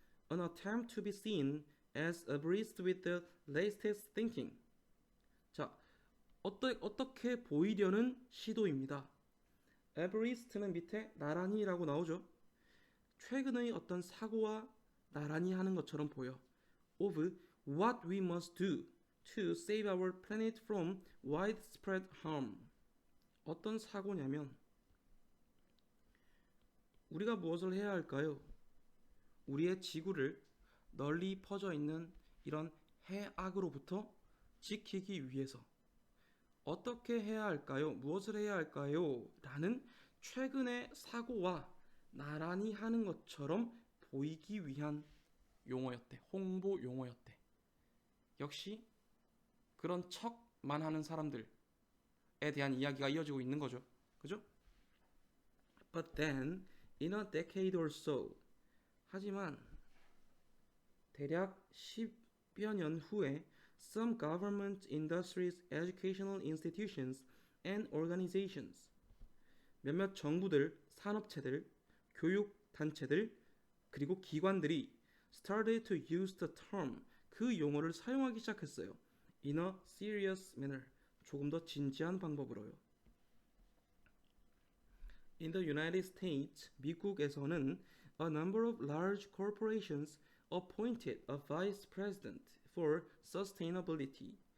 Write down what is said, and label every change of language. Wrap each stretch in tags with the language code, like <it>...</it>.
<en>An attempt to be seen as abreast with the latest thinking.</en> <ko>자, 어떻게 보이려는 시도입니다. abreast는 밑에 나란히라고 나오죠. 최근의 어떤 사고와 나란히 하는 것처럼 보여.</ko> <en>Of what we must do to save our planet from widespread harm.</en> <ko>어떤 사고냐면 우리가 무엇을 해야 할까요? 우리의 지구를 널리 퍼져 있는 이런 해악으로부터 지키기 위해서 어떻게 해야 할까요? 무엇을 해야 할까요? 라는 최근의 사고와 나란히 하는 것처럼 보이기 위한 용어였대. 홍보 용어였대. 역시 그런 척만 하는 사람들에 대한 이야기가 이어지고 있는 거죠. 그죠?</ko> <en>But then, in a decade or so.</en> <ko>하지만 대략 10여 년 후에</ko> <en>some government, industries, educational institutions and organizations.</en> <ko>몇몇 정부들, 산업체들, 교육단체들, 그리고 기관들이</ko> <en>started to use the term.</en> <ko>그 용어를 사용하기 시작했어요.</ko> <en>In a serious manner.</en> <ko>조금 더 진지한 방법으로요.</ko> <en>In the United States,</en> <ko>미국에서는</ko> <en>a number of large corporations appointed a vice president for sustainability.</en>